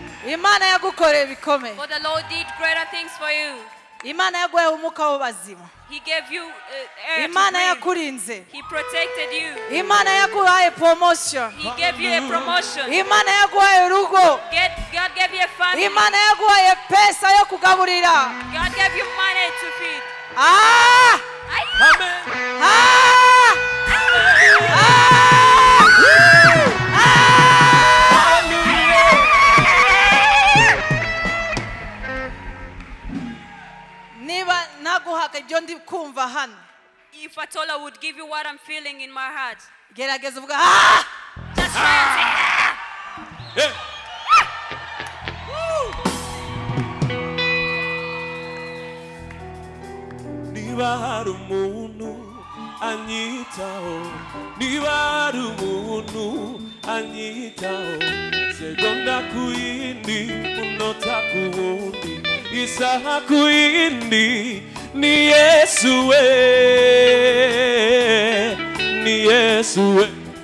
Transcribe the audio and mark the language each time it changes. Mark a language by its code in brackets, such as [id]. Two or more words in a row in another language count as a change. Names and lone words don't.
[rw] Imana yagukoreye bikomeye. [en] For the Lord did greater things for you. [rw] Imana yaguhaye umwuka w'abazima. [en] He gave you air [rw] Imana [en] to [rw] yakurinze. [en] breathe. He protected you. [rw] Imana yaguhaye promotion. [en] He gave you a promotion. [rw] Imana yaguhaye urugo. [en] God gave you a family. [rw] Imana yaguhaye pesa yo kugaburira. [en] God gave you money to feed. Ah! Amen. Ah! [rw] Niba naguhaga ibyo ndi kumva hano. [en] If at all I would give you what I'm feeling in my heart. [rw] Gerageza uvuga ah! [en] Just try and say ah! Yeah. [rw] Niba hari umuntu anyitaho, niba hari umuntu anyitaho, segonda ku yindi, umunota ku wundi, isaha ku yindi, ni Yesu we, ni Yesu we.